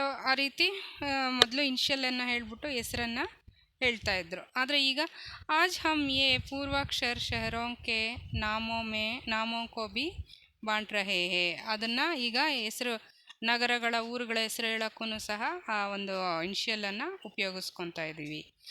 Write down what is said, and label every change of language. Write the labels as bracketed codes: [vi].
[kn] ಆ ರೀತಿ ಮೊದಲು ಇನಿಷಿಯಲನ್ನು ಹೇಳ್ಬಿಟ್ಟು ಹೆಸರನ್ನು ಹೇಳ್ತಾಯಿದ್ರು. ಆದರೆ ಈಗ [hi] ಆಜ್ ಹಮ್ ಯೇ ಪೂರ್ವಾಕ್ಷರ ಶಹರೋं के नामों को भी बांट रहे हैं. [kn] ಅದನ್ನು ಈಗ ಹೆಸರು, ನಗರಗಳ, ಊರುಗಳ ಹೆಸರು ಹೇಳೋಕ್ಕೂ ಸಹ ಆ ಒಂದು ಇನಿಷಿಯಲನ್ನು ಉಪಯೋಗಿಸ್ಕೊತಾ ಇದ್ದೀವಿ.